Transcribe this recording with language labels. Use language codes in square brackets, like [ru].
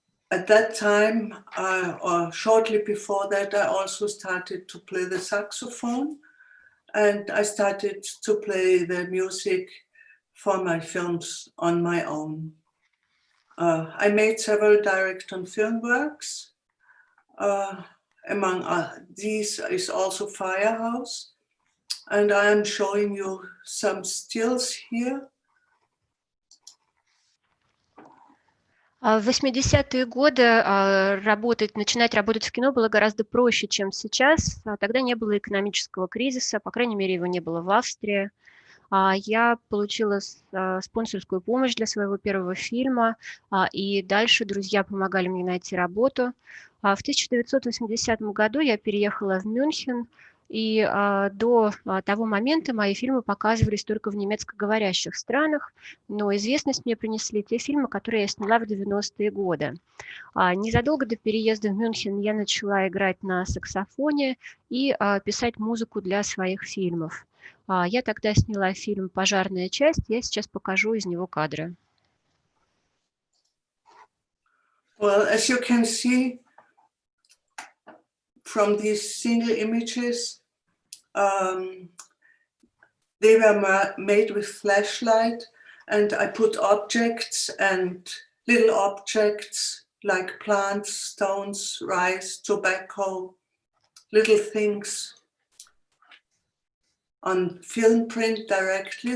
[en] At that time, or shortly before that, I also started to play the saxophone, and I started to play the music for my films on my own. I made several direct-on-film works. Among these is also Firehouse, and I am showing you some stills here. [ru] В 80-е годы начинать работать в кино было гораздо проще, чем сейчас. Тогда не было экономического кризиса, по крайней мере, его не было в Австрии. Я получила спонсорскую помощь для своего первого фильма, и дальше друзья помогали мне найти работу. В 1980 году я переехала в Мюнхен, и до того момента мои фильмы показывались только в немецкоговорящих странах, но известность мне принесли те фильмы, которые я сняла в 90-е годы. Незадолго до переезда в Мюнхен я начала играть на саксофоне и писать музыку для своих фильмов. Я тогда сняла фильм «Пожарная часть», я сейчас покажу из него кадры. [en] Well, as you can see from these single images, they were made with flashlight, and I put objects and little objects like plants, stones, rice, tobacco, little things on film print directly.